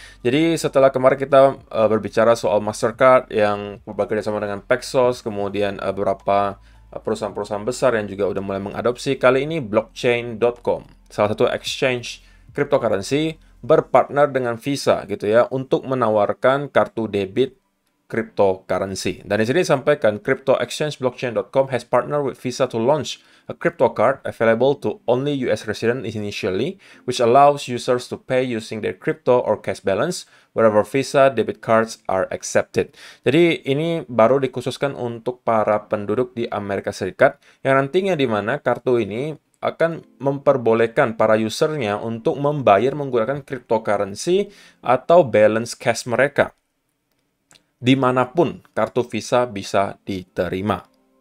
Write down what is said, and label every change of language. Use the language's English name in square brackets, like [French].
[Indonesian] Jadi setelah kemarin kita berbicara soal Mastercard yang bekerja sama dengan Paxos, kemudian beberapa perusahaan-perusahaan besar yang juga udah mulai mengadopsi, kali ini blockchain.com, salah satu exchange cryptocurrency, berpartner dengan Visa gitu ya untuk menawarkan kartu debit cryptocurrency. Dan di sini disampaikan, [English] crypto exchange blockchain.com has partnered with Visa to launch a crypto card available to only US residents initially, which allows users to pay using their crypto or cash balance wherever Visa debit cards are accepted. [Indonesian] Jadi ini baru dikhususkan untuk para penduduk di Amerika Serikat, yang nantinya di mana kartu ini akan memperbolehkan para usernya untuk membayar menggunakan cryptocurrency atau balance cash mereka dimanapun kartu Visa bisa diterima.